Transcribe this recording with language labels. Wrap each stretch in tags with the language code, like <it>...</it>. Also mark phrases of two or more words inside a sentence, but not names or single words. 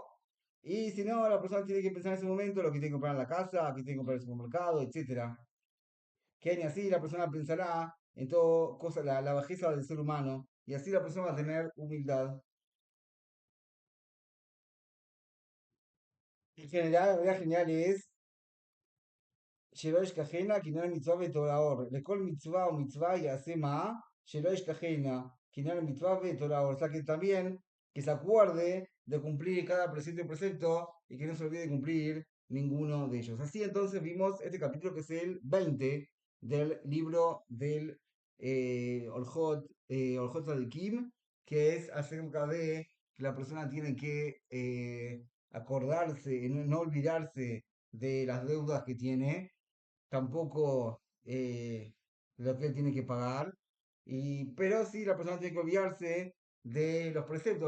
<es>Y si no, la persona tiene que pensar en ese momento lo que tiene que comprar en la casa, lo que tiene que comprar en el supermercado, etcétera. Que ni así la persona pensará en todo cosa, la bajeza del ser humano, y así la persona va a tener humildad. En general, la idea general es</es> <he>שלא ישכחנה כנראה מצווה ותורה אור. לכל מצווה ומצווה יעשה מה? שלא ישכחנה כנראה מצווה ותורה אור.</he> <es>O sea que también que se acuerde de cumplir cada precepto y precepto y que no se olvide de cumplir ninguno de ellos. Así entonces vimos este capítulo que es el 20 del libro del Orjot Tzadikim, que es acerca de que la persona tiene que acordarse, no olvidarse de las deudas que tiene, tampoco lo que él tiene que pagar, pero sí la persona tiene que olvidarse de los preceptos.</es>